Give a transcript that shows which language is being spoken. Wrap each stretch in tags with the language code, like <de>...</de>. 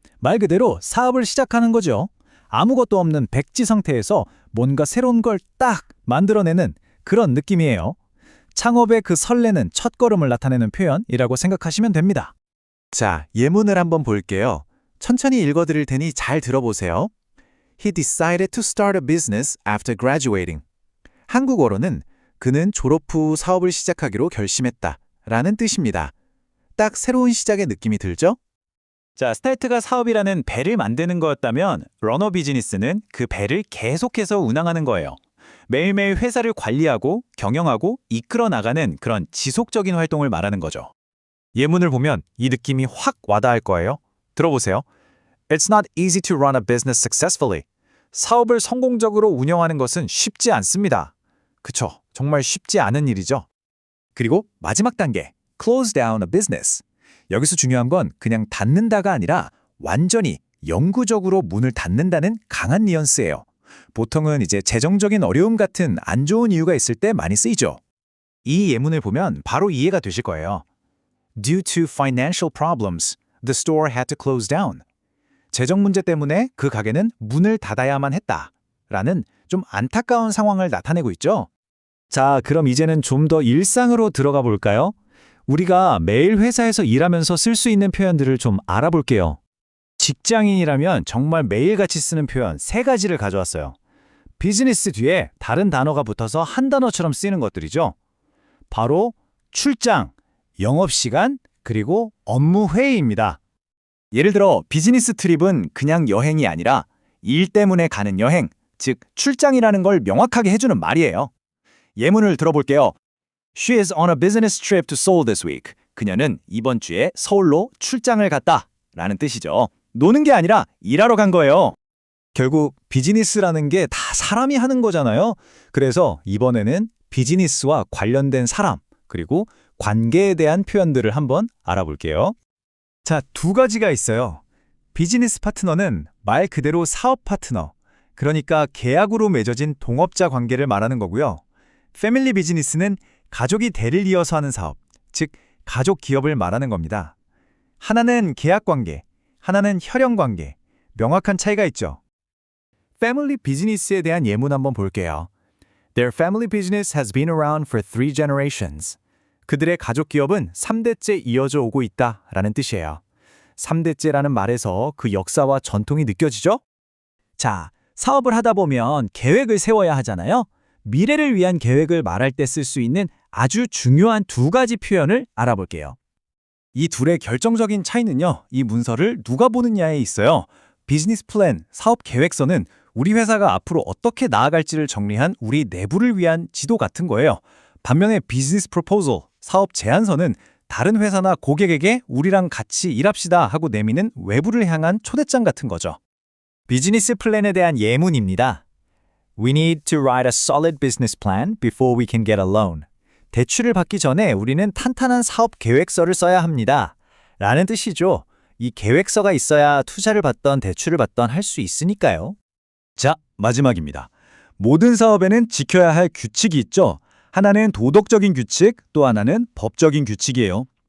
<ko>말 그대로 사업을 시작하는 거죠. 아무것도 없는 백지 상태에서 뭔가 새로운 걸 딱 만들어내는 그런 느낌이에요. 창업의 그 설레는 첫걸음을 나타내는 표현이라고 생각하시면 됩니다. 자, 예문을 한번 볼게요. 천천히 읽어드릴 테니 잘 들어보세요.</ko> <en>He decided to start a business after graduating.</en> <ko>한국어로는 그는 졸업 후 사업을 시작하기로 결심했다 라는 뜻입니다. 딱 새로운 시작의 느낌이 들죠? 자, 스타트가 사업이라는 배를 만드는 거였다면 러너 비즈니스는 그 배를 계속해서 운항하는 거예요. 매일매일 회사를 관리하고 경영하고 이끌어 나가는 그런 지속적인 활동을 말하는 거죠. 예문을 보면 이 느낌이 확 와닿을 거예요. 들어보세요.</ko> <en>It's not easy to run a business successfully.</en> <ko>사업을 성공적으로 운영하는 것은 쉽지 않습니다. 그쵸? 정말 쉽지 않은 일이죠. 그리고 마지막 단계,</ko> <en>close down a business.</en> <ko>여기서 중요한 건 그냥 닫는다가 아니라 완전히 영구적으로 문을 닫는다는 강한 뉘앙스예요. 보통은 이제 재정적인 어려움 같은 안 좋은 이유가 있을 때 많이 쓰이죠. 이 예문을 보면 바로 이해가 되실 거예요.</ko> <en>Due to financial problems, the store had to close down.</en> <ko>재정 문제 때문에 그 가게는 문을 닫아야만 했다. 라는 좀 안타까운 상황을 나타내고 있죠. 자, 그럼 이제는 좀 더 일상으로 들어가 볼까요? 우리가 매일 회사에서 일하면서 쓸 수 있는 표현들을 좀 알아볼게요. 직장인이라면 정말 매일같이 쓰는 표현 3가지를 가져왔어요. 비즈니스 뒤에 다른 단어가 붙어서 한 단어처럼 쓰이는 것들이죠. 바로 출장, 영업시간, 그리고 업무 회의입니다. 예를 들어 비즈니스 트립은 그냥 여행이 아니라 일 때문에 가는 여행, 즉 출장이라는 걸 명확하게 해주는 말이에요. 예문을 들어볼게요.</ko> <en>She is on a business trip to Seoul this week.</en> <ko>그녀는 이번 주에 서울로 출장을 갔다 라는 뜻이죠. 노는 게 아니라 일하러 간 거예요. 결국 비즈니스라는 게 다 사람이 하는 거잖아요. 그래서 이번에는 비즈니스와 관련된 사람, 그리고 관계에 대한 표현들을 한번 알아볼게요. 자, 2가지가 있어요. 비즈니스 파트너는 말 그대로 사업 파트너, 그러니까 계약으로 맺어진 동업자 관계를 말하는 거고요. 패밀리 비즈니스는 가족이 대를 이어서 하는 사업, 즉 가족 기업을 말하는 겁니다. 하나는 계약 관계, 하나는 혈연 관계, 명확한 차이가 있죠. 패밀리 비즈니스에 대한 예문 한번 볼게요.</ko> <en>Their family business has been around for 3 generations.</en> <ko>그들의 가족 기업은 3대째 이어져 오고 있다라는 뜻이에요. 3대째라는 말에서 그 역사와 전통이 느껴지죠? 자, 사업을 하다 보면 계획을 세워야 하잖아요. 미래를 위한 계획을 말할 때 쓸 수 있는 아주 중요한 2가지 표현을 알아볼게요. 이 둘의 결정적인 차이는요, 이 문서를 누가 보느냐에 있어요. 비즈니스 플랜, 사업 계획서는 우리 회사가 앞으로 어떻게 나아갈지를 정리한 우리 내부를 위한 지도 같은 거예요. 반면에 비즈니스 프로포zal, 사업 제안서는 다른 회사나 고객에게 우리랑 같이 일합시다 하고 내미는 외부를 향한 초대장 같은 거죠. 비즈니스 플랜에 대한 예문입니다.</ko> <en>We need to write a solid business plan before we can get a loan.</en> <ko>대출을 받기 전에 우리는 탄탄한 사업 계획서를 써야 합니다. 라는 뜻이죠. 이 계획서가 있어야 투자를 받던 대출을 받던 할 수 있으니까요. 자, 마지막입니다. 모든 사업에는 지켜야 할 규칙이 있죠. 하나는 도덕적인 규칙, 또 하나는 법적인 규칙이에요.</ko>